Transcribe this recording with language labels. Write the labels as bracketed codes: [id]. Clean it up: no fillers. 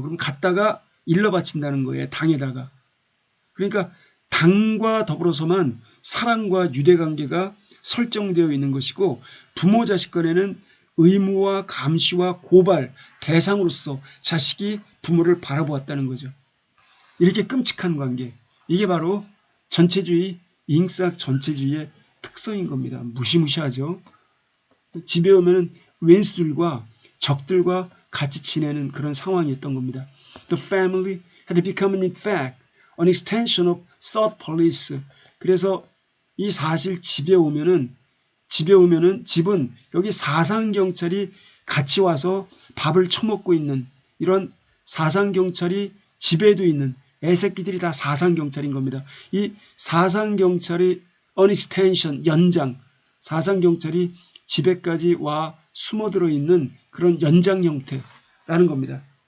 [ko] 그럼 갖다가 일러 바친다는 거예요. 당에다가. 그러니까 당과 더불어서만 사랑과 유대관계가 설정되어 있는 것이고 부모 자식 간에는 의무와 감시와 고발 대상으로서 자식이 부모를 바라보았다는 거죠. 이렇게 끔찍한 관계. 이게 바로 전체주의, 잉싹 전체주의의 특성인 겁니다. 무시무시하죠. 집에 오면 왼수들과 적들과 같이 지내는 그런 상황이었던 겁니다. [en] The family had become in fact an extension of thought police. [ko] 그래서 이 사실 집은 여기 사상경찰이 같이 와서 밥을 처먹고 있는 이런 사상경찰이 집에도 있는 애새끼들이 다 사상경찰인 겁니다. 이 사상경찰이 an extension, 연장, 사상경찰이 집에까지 와 숨어들어 있는 그런 연장 형태라는 겁니다.